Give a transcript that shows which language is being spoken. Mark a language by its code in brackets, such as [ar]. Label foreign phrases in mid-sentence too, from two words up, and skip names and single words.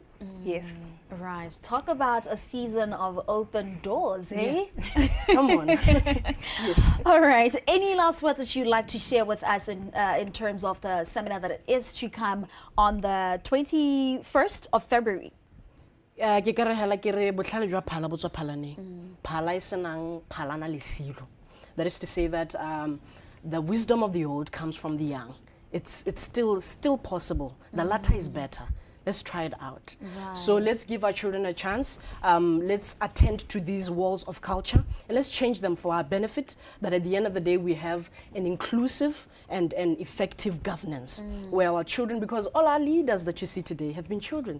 [en] Yes. Right. Talk about a season of open doors, eh? Come on. All right. Any last words that you'd like to share with us in terms of the seminar that is to come on the 21st of February? [tn] Ke ka re hela ke re botlhale jwa phala botswa phalaneng. Phala e senang phalana le silo. [en] That is to say that the wisdom of the old comes from the young. It's still possible. The latter is better. Let's try it out. Right. So let's give our children a chance. Let's attend to these walls of culture and let's change them for our benefit, that at the end of the day we have an inclusive and an effective governance where our children, because all our leaders that you see today have been children.